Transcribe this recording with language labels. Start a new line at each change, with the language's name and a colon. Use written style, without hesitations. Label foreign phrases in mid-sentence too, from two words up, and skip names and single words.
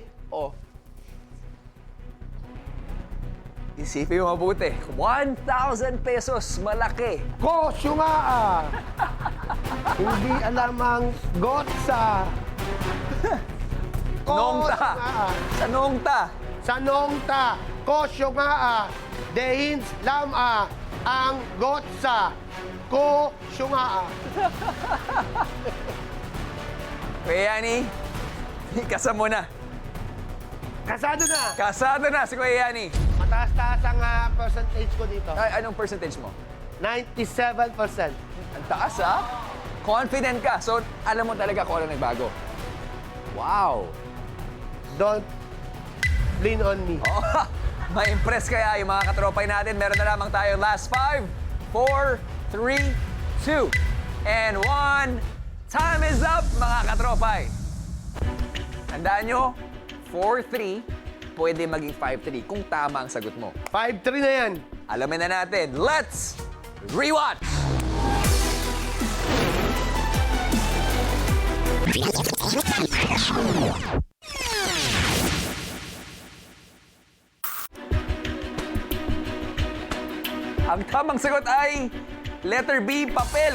Filipino: Oh. Isipin mo mabuti. 1,000 pesos, malaki. Kosyo nga ah. Hindi alam ang gotsa. Nongta. Kosyo nga ah. Sa nongta. Sa nongta. Kosyo nga ah. Dehins lam ah. Ang gotsa. Kosyo nga ah. Kuya Yani, ikasa mo na. Kasado na. Kasado na si Kuya Yani. Mataas-taas ang percentage ko dito. Ay, anong percentage mo? 97%. Ang taas, ha? Confident ka. So, alam mo talaga kung ano nagbago. Wow!
English: Don't lean on me.
Filipino: Oh, ma-impress kaya yung mga katropay natin. Meron na lamang tayo last 5, 4, 3, 2, and 1.
English: Time is up,
Filipino: mga katropay. Tandaan nyo, 4-3, pwede maging 5-3 kung tama ang sagot mo. 5-3 na yan. Alamin na natin.
English: Let's rewatch!
Filipino: Ang tamang sagot ay letter B, papel.